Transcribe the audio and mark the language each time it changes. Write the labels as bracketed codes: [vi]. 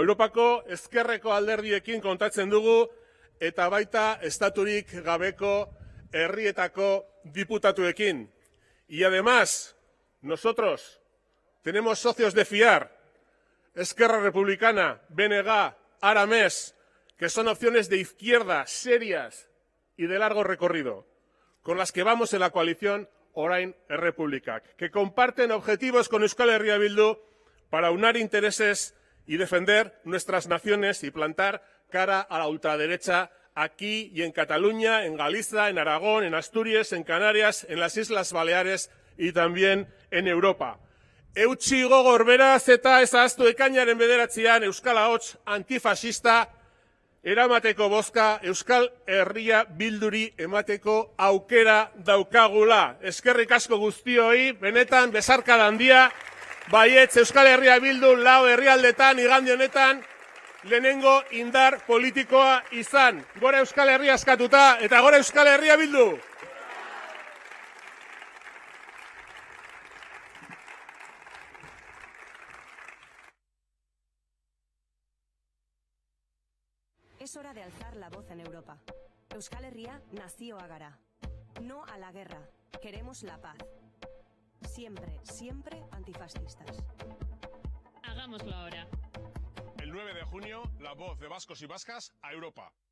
[eu] Europako ezkerreko alderdiekin kontatzen dugu eta baita estaturik gabeko herrietako diputatuekin. [es] Y además, nosotros tenemos socios de fiar, Esquerra Republicana, BNG, Arames, que son opciones de izquierda serias y de largo recorrido, con las que vamos en la coalición Orain Errepublikak, que comparten objetivos con Euskal Herria Bildu para unar intereses y defender nuestras naciones y plantar cara a la ultraderecha aquí y en Cataluña, en Galicia, en Aragón, en Asturias, en Canarias, en las Islas Baleares y también en Europa. [eu] Eutsi gogor beraz eta ez ahaztu ekainaren 9an Euskal Ahots antifasista eramateko bozka Euskal Herria Bilduri emateko aukera daukagula. Eskerrik asko guztioi, benetan besarkada handia, baietz Euskal Herria Bildu lau herrialdetan igande honetan lehenengo indar politikoa izan. Gora Euskal Herria askatuta eta gora Euskal Herria Bildu! [es] Es hora de alzar la voz en Europa. [eu] Euskal Herria nazioa gara. [es] No a la guerra. Queremos la paz. Siempre, siempre antifascistas. Hagámoslo ahora. El 9 de junio, la voz de vascos y vascas a Europa.